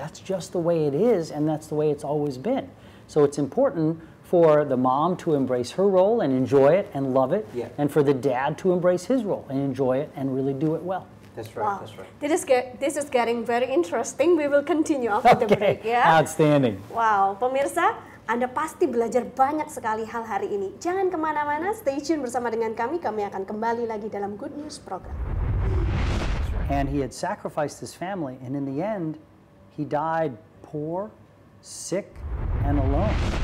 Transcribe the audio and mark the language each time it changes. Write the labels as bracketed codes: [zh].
[en] That's just the way it is, and that's the way it's always been. So it's important for the mom to embrace her role and enjoy it and love it, and for the dad to embrace his role and enjoy it and really do it well. That's right, Wow. that's right. This is getting very interesting. We will continue after the break, ya. Outstanding. [id] Wow, pemirsa, Anda pasti belajar banyak sekali hal hari ini. Jangan kemana-mana, [en] stay tune [id] bersama dengan kami. Kami akan kembali lagi dalam Good News Program. [en] And he had sacrificed his family, and in the end, he died poor, sick, and alone.